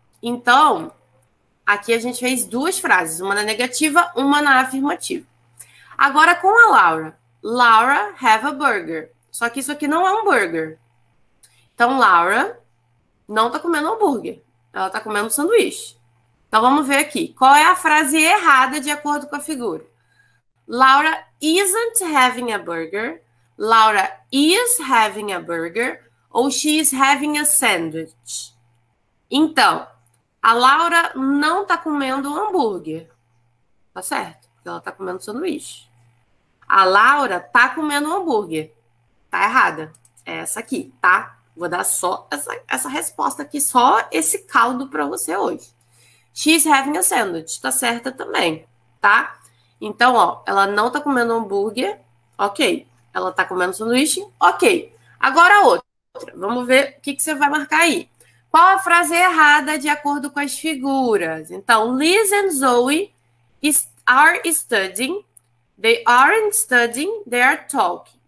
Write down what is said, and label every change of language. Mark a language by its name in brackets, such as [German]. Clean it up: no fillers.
[Portuguese] Então, aqui a gente fez duas frases, uma na negativa, uma na afirmativa. Agora com a Laura. [English] Laura have a burger. [Portuguese] Só que isso aqui não é um burger. Então, Laura não tá comendo hambúrguer. Ela tá comendo sanduíche. Então, vamos ver aqui. Qual é a frase errada de acordo com a figura? [English] Laura isn't having a burger. Laura is having a burger. Ou she is having a sandwich. [Portuguese] Então, a Laura não tá comendo hambúrguer. Tá certo? Porque ela tá comendo sanduíche. A Laura tá comendo hambúrguer. Tá errada. É essa aqui, tá? Vou dar só essa resposta aqui, só esse caldo para você hoje. [English] She's having a sandwich. [Portuguese] Tá certa também, tá? Então, ó, ela não tá comendo hambúrguer. Ok. Ela tá comendo sanduíche. Ok. Agora a outra. Vamos ver o que você vai marcar aí. Qual a frase errada de acordo com as figuras? [English] Então, Liz and Zoe are studying. They aren't studying, they are talking.